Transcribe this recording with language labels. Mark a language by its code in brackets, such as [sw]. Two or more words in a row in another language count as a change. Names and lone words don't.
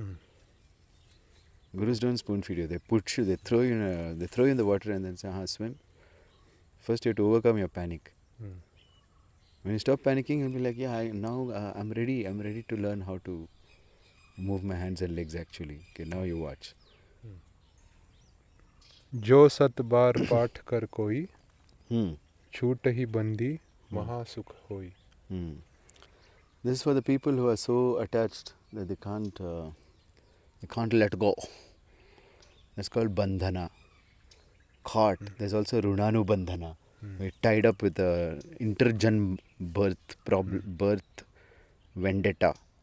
[en] Gurus don't spoon feed you. They put you, they throw you in the water and then say, swim. First you have to overcome your panic. When you stop panicking, you'll be like, I'm ready. I'm ready to learn how to move my hands and legs actually. Okay, now you watch. [awa] जो सत बार पाठ कर कोई छूट ही बंदी महासुख होई. [en] This is for the people who are so attached that they can't let go. That's called bandhana. Caught. There's also runanu bandhana. We're tied up with a interjan birth vendetta.